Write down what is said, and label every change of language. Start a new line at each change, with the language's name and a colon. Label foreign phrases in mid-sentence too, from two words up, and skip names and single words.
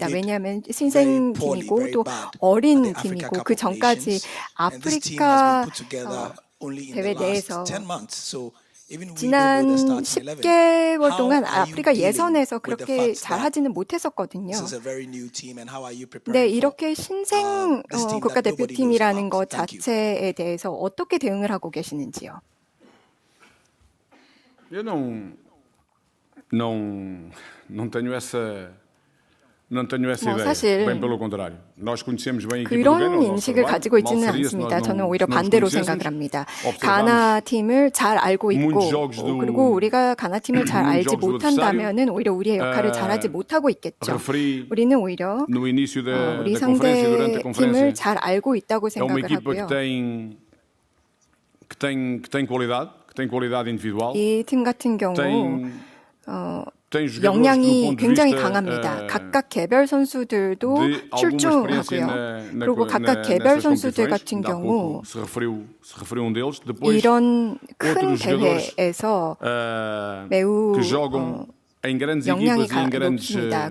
Korean: 왜냐하면 신생 팀이고 또 어린 팀이고 그 전까지 아프리카 대회 내에서 지난 10개월 동안 아프리카 예선에서 그렇게 잘하지는 못했었거든요. 네, 이렇게 신생 국가대표팀이라는 것 자체에 대해서 어떻게 대응을 하고 계시는지요?
Portuguese: Eu não tenho essa ideia.
Korean: 사실
Portuguese: Bem pelo contrário. Nós conhecemos bem a equipa do
Korean: 그런
Portuguese: Ghana.
Korean: 인식을 가지고 있지는 않습니다. 저는 오히려 반대로 생각을 합니다. 가나 팀을 잘 알고 있고 그리고 우리가 가나 팀을 잘 알지 못한다면은 오히려 우리의 역할을 잘하지 못하고 있겠죠. 우리는 오히려 우리 상대 팀을 잘 알고 있다고 생각을 하고요.
Portuguese: que tem qualidade individual.
Korean: 이 팀 같은 경우 역량이 굉장히 강합니다. 각각 개별 선수들도 출중하고요. 그리고 각각 개별 선수들 같은 경우 이런 큰 대회에서 매우 역량이 높습니다.